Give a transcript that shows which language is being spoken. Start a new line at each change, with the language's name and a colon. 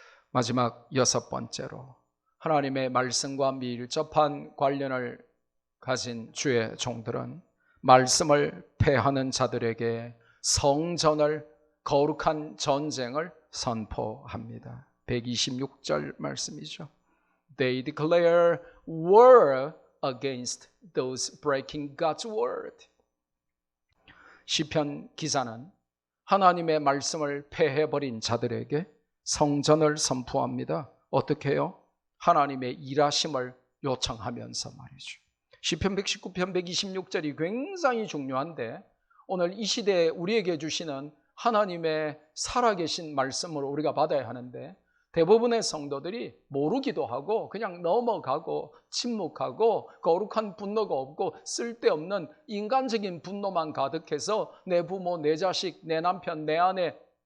Korean: 마지막 여섯 번째로, 하나님의 말씀과 밀접한 관련을 가진 주의 종들은 말씀을 패하는 자들에게 성전을, 거룩한 전쟁을 선포합니다. 126절 말씀이죠.
English: They declare war against those breaking God's word.
Korean: 시편 기자는 하나님의 말씀을 패해버린 자들에게 성전을 선포합니다. 어떻게 해요? 하나님의 일하심을 요청하면서 말이죠. 시편 119편 126절이 굉장히 중요한데 오늘 이 시대에 우리에게 주시는 하나님의 살아계신 말씀을 우리가 받아야 하는데 대부분의 성도들이 모르기도 하고 그냥 넘어가고 침묵하고 거룩한 분노가 없고 쓸데없는 인간적인 분노만 가득해서 내 부모, 내 자식, 내 남편, 내 아내,